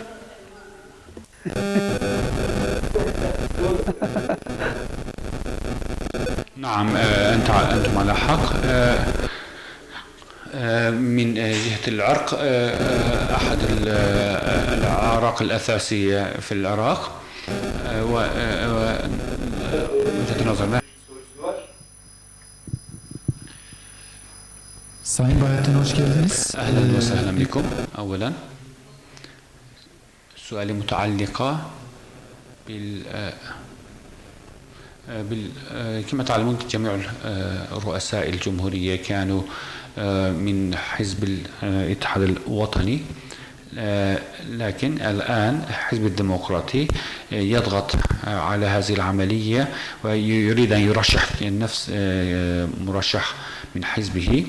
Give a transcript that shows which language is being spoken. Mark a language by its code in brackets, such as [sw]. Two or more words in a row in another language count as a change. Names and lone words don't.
[ar] نعم، أنتم على حق. من جهة العرق، أحد الأعراق الأساسية في العراق، وجهة نظرنا. [tr] Sayın Bahattin, hoş geldiniz. [ar] أهلا وسهلا بكم. أولا سؤالي متعلقة كما تعلمون جميع رؤساء الجمهورية كانوا من حزب الاتحاد الوطني، لكن الآن حزب الديمقراطي يضغط على هذه العملية ويريد أن يرشح نفس مرشح من حزبه.